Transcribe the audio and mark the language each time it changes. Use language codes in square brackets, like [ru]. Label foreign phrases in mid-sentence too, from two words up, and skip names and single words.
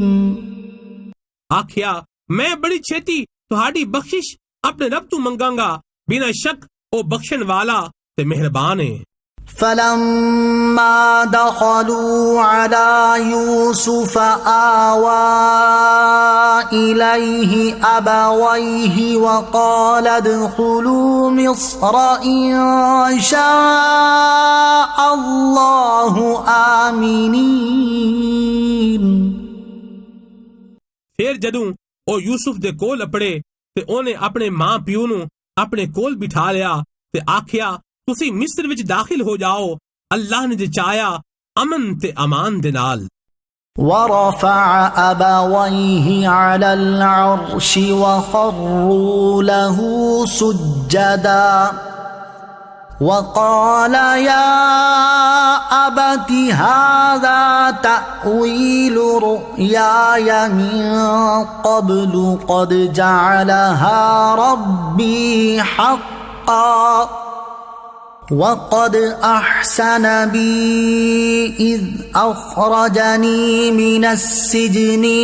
[pa] ਆਖਿਆ, ਮੈਂ ਬੜੀ ਛੇਤੀ ਤੁਹਾਡੀ ਬਖਸ਼ਿਸ਼ ਆਪਣੇ ਰੱਬ ਤੋਂ ਮੰਗਾਂਗਾ, ਬਿਨਾਂ ਸ਼ੱਕ ਉਹ ਬਖਸ਼ਣ ਵਾਲਾ ਤੇ ਮਿਹਰਬਾਨ ਹੈ। [ar] فلما دخلوا على يوسف آوى إليه أبويه وقال ادخلوا مصر إن شاء الله آمنين۔ [pa] ਫਿਰ ਜਦੋਂ ਉਹ ਯੂਸੁਫ ਦੇ ਕੋਲ ਅਪੜੇ ਤੇ ਉਹਨੇ ਆਪਣੇ ਮਾਂ ਪਿਓ ਨੂੰ ਆਪਣੇ ਕੋਲ ਬਿਠਾ ਲਿਆ ਤੇ ਆਖਿਆ, ਤੁਸੀਂ ਮਿਸਰ ਵਿੱਚ ਦਾਖਲ ਹੋ ਜਾਓ, ਅੱਲਾਹ ਨੇ ਚਾਹਿਆ ਅਮਨ ਤੇ ਅਮਾਨ ਦੇ ਨਾਲ। [ar] ورفع أبويه على العرش وخروا له سجدا وقال يا أبت هذا تأويل رؤياي من قبل قد جعلها ربي حقا وقد أحسن بي إذ أخرجني من السجن